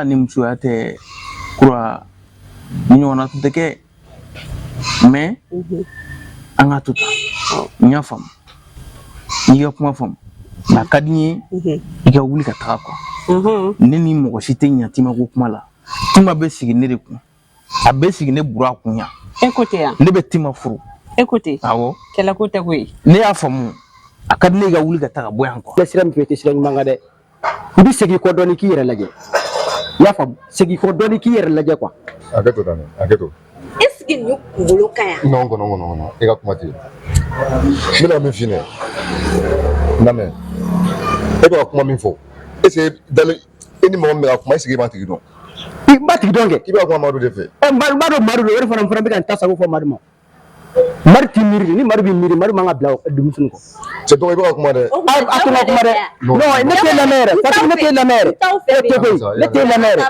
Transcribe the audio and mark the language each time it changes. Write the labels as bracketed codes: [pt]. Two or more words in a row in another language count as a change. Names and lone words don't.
[bm] ni musoya tɛ Kura ni ɲɔgɔnna tun tɛ kɛ mais an ka to tan n y'a faamu n'i ka kuma faamu nka a ka di n ye i ka wuli ka taga quoi ne ni mɔgɔ si tɛ ɲɛ Tima ko kuma la Tima bɛ sigi ne de kun a bɛ sigi ne Bura kun yan e ko tɛ yan ne bɛ Tima furu e ko tɛ awɔ kɛlɛ ko tɛ koyi ne y'a faamu a ka di ne ye ka wuli ka taga bɔ yan quoi i sira min fɛ i tɛ sira ɲuman kan dɛ i bɛ segin i kɔ dɔɔnin k'i yɛrɛ lajɛ i y'a faamu segin i kɔ dɔɔnin k'i yɛrɛ lajɛ quoi Hakɛ to tan hakɛ to. [fr] Est-ce que [bm] ni kunkolo ka ɲi [fr] Non, non. I ka kuma tɛ. N bɛna min f'i ɲɛna. [bm] N lamɛn. E bɛ ka kuma min fɔ. [fr] Est ce que [bm] e ni mɔgɔ min bɛ ka kuma [fr] est ce que [bm] i b'a tigi dɔn? i b'a tigi dɔn kɛ I bɛ ka kuma Madu de fɛ. Madu do o de fana bɛ ka n ta sago fɔ Madu ma Madu t'i miiri de ni Madu b'i miiri Madu man ka bila denmisɛnnin kɔ [fr] C'est donc [bm] i bɛ ka kuma dɛ. a to n ka kuma dɛ non ne t'e lamɛn yɛrɛ Fatou ne t'e lamɛn yɛrɛ ne t'e lamɛn yɛrɛ